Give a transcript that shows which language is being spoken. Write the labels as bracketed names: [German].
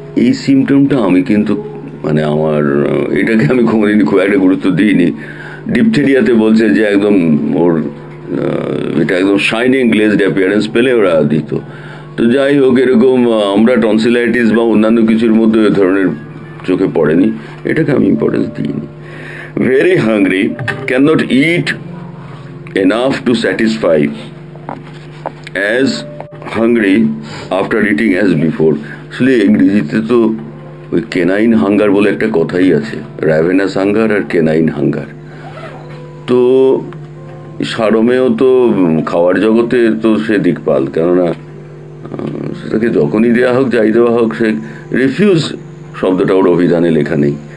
[Bangla] এই সিমটমটা আমি কিন্তু মানে এটাকে আমি কোনোদিন খুব একটা গুরুত্ব দিইনি। ডিপথেরিয়াতে বলছে যে একদম ওর এটা একদম শাইনিং গ্লেজড অ্যাপিয়ারেন্স পেলে ওরা দিত। তো যাই হোক, এরকম আমরা টনসিলাইটিস বা অন্যান্য কিছুর মধ্যে এ ধরনের চোখে পড়েনি, এটাকে আমি ইম্পর্টেন্স দিইনি। [English] Very hungry, cannot eat enough to satisfy, as hungry after eating as before. [Bangla] আসলে ইংরেজিতে তো ওই কেনাইন হাঙ্গার বলে একটা কথাই আছে, র্যাভেনাস হাঙ্গার আর কেনাইন হাঙ্গার। তো সারমেও তো খাওয়ার জগতে তো সে দিকপাল, কেননা সেটাকে যখনই দেওয়া হোক, যাই দেওয়া হোক, সে রিফিউজ শব্দটা ওর অভিধানে লেখা নেই।